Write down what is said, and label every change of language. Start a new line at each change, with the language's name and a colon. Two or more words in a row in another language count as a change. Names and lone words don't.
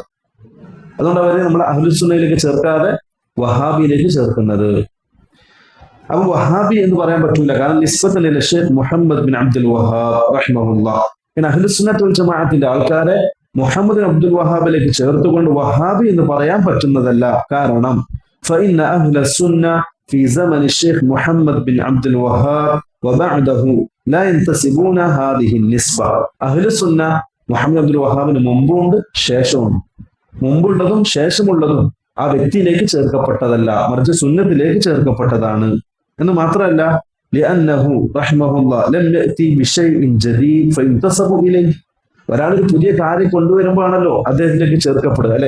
Malayalam: അതുകൊണ്ട് അവരെ നമ്മൾ അഹ്ലുസുന്നയിലേക്ക് ചേർക്കാതെ വഹാബിയിലേക്ക് ചേർക്കുന്നത്. അപ്പൊ വഹാബി എന്ന് പറയാൻ പറ്റൂല, കാരണം
Arabic: نسبة إلى
Malayalam: ശൈഖ് മുഹമ്മദ് ബിൻ അബ്ദുൽ വഹാബ് റഹിമഹുല്ലാഹ്. പിന്നെ അഹ്ലുസുന്നത്ത് വൽ ജമാഅത്തിന്റെ ആൾക്കാരെ മുഹമ്മദ് ബിൻ അബ്ദുൽ വഹാബിലേക്ക് ചേർത്തുകൊണ്ട് വഹാബി എന്ന് പറയാൻ പറ്റുന്നതല്ല.
Arabic: കാരണം فإن أهل السنة في زمن الشيخ محمد بن عبد الوهاب وبعده لا ينتسبون هذه النسبة. أهل السنة
Malayalam: മുഹമ്മദ് അബ്ദുൽ വഹാബിന് മുമ്പുണ്ട് ശേഷമുണ്ട്. മുമ്പുള്ളതും ശേഷമുള്ളതും ആ വ്യക്തിയിലേക്ക് ചേർക്കപ്പെട്ടതല്ല, മറിച്ച് സുന്നത്തിലേക്ക് ചേർക്കപ്പെട്ടതാണ്.
Arabic: എന്ന് മാത്രമല്ല, لأنه رحمه الله لم يأت بشيء جديد فينتسب إليه.
Malayalam: ഒരാളൊരു പുതിയ കാര്യം കൊണ്ടുവരുമ്പോഴാണല്ലോ അദ്ദേഹത്തിലേക്ക് ചേർക്കപ്പെടുക, അല്ലെ?